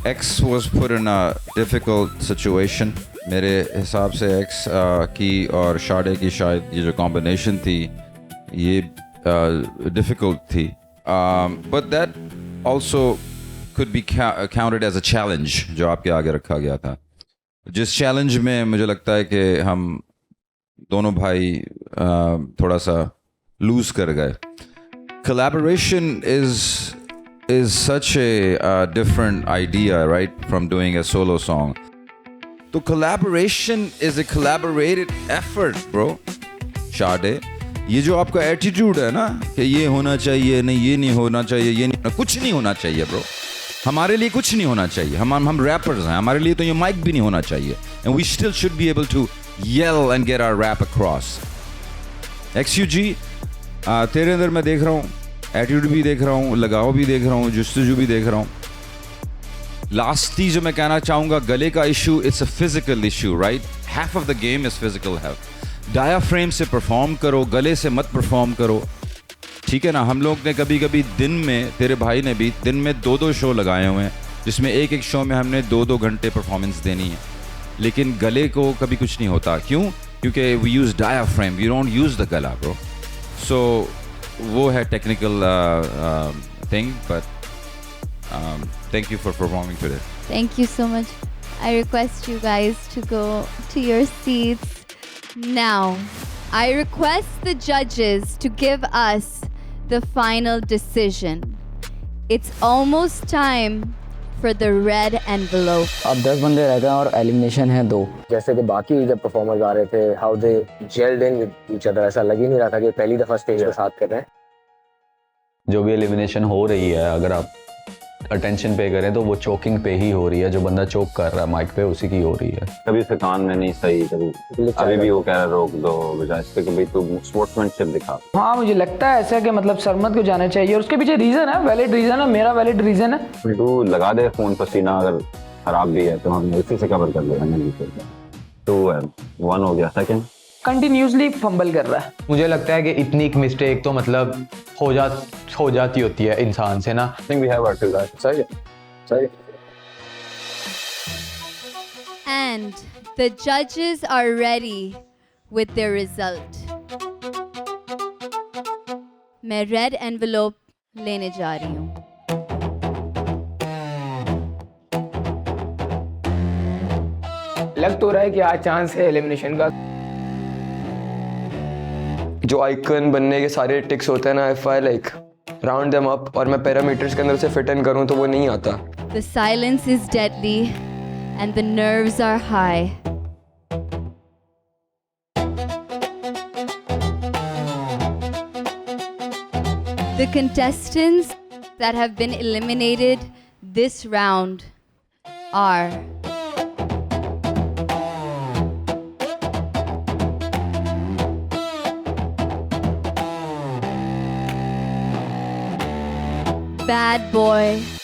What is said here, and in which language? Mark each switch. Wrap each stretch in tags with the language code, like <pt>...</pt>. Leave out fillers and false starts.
<en>X was put in a difficult situation</en> <hi>मेरे हिसाब से X की और शाडे की शायद ये जो कॉम्बिनेशन थी ये डिफ़िकल्ट थी</hi> <en>but that also could be counted as a challenge</en> <hi>जो आपके आगे रखा गया था जिस चैलेंज में मुझे लगता है कि हम दोनों भाई थोड़ा सा लूज कर गए।</hi> <en>Collaboration is such a different idea, right, from doing a solo song. So collaboration is a collaborated effort, bro. Shade,</en> <hi>ये जो आपका एटीट्यूड है ना कि ये होना चाहिए, नहीं ये नहीं होना चाहिए, ये नहीं, कुछ नहीं होना चाहिए ब्रो। हमारे लिए कुछ नहीं होना चाहिए। हम रैपर्स हैं, हमारे लिए तो ये माइक भी नहीं होना चाहिए।</hi> <en>And we still should be able to yell and get our rap across.</en> <hi>XUG तेरे अंदर मैं देख रहा हूँ एटीट्यूड भी देख रहा हूँ, लगाव भी देख रहा हूँ, जुस्तजू भी देख रहा हूँ। लास्ट चीज जो मैं कहना चाहूँगा, गले का issue</hi> <en>It's a physical issue, right? Half of the game is physical health.</en> <hi>डायाफ्रेम से परफॉर्म करो, गले से मत परफॉर्म करो, ठीक है ना? हम लोग ने कभी कभी दिन में, तेरे भाई ने भी दिन में 2-2 शो लगाए हुए हैं, जिसमें एक शो में हमने 2-2 घंटे परफॉर्मेंस देनी है, लेकिन गले को कभी कुछ नहीं होता। क्यों? क्योंकि</hi> <en>We use diaphragm, we don't use the गला bro.</en> <hi>सो वो है</hi> <en>Technical thing, but thank you for performing today. Thank you so much. I request you guys to go to your seats. Now, I request the judges to give us the final decision. It's almost time for the red envelope.</en> <hi>अब 10 बंदे रह गए और elimination है 2। जैसे कि बाकी जब परफॉर्मर्स आ रहे थे,</hi> <en>how they gelled in with each other,</en> <hi>ऐसा लग ही नहीं रहा था कि पहली दफ़ा स्टेज पे साथ कर रहे हैं। जो भी एलिमिनेशन हो रही है, अगर आप अटेंशन पे करें तो वो चोकिंग पे ही हो रही है। जो बंदा चोक कर रहा है माइक पे, उसी की हो रही है। कभी उसके कान में नहीं सही, कभी अभी भी वो कह रहा रोक दो, बजाय इसके कि भाई तू स्पोर्ट्समैनशिप दिखा। हाँ, मुझे लगता है ऐसा कि मतलब सरमद को जाना चाहिए और उसके पीछे रीज़न है, वैलिड रीज़न है, मेरा वैलिड रीज़न है। तू लगा दे फ़ोन पसीना, अगर खराब भी है तो हम इसी से कवर कर लेंगे। 2-1 हो गया। सेकंड कंटिन्यूसली फंबल कर रहा है। मुझे लगता है कि इतनी एक मिस्टेक तो मतलब हो जाती होती है इंसान से ना।</hi> <en>Think we have our two guys.</en> <hi>सही है, सही।</hi> <en>And the judges are ready with their result.</en> <hi>मैं रेड एनवेलोप लेने जा रही हूँ। लग तो रहा है कि आज चांस है एलिमिनेशन का। जो आइकन बनने के सारे टिक्स होते हैं ना,</hi> <en>if I like round them up</en> <hi>और मैं पैरामीटर्स के अंदर से फिट इन करूं तो वो नहीं आता।</hi> <en>The silence is deadly and the nerves are high. The contestants that have been eliminated this round are Bad Boy.</en>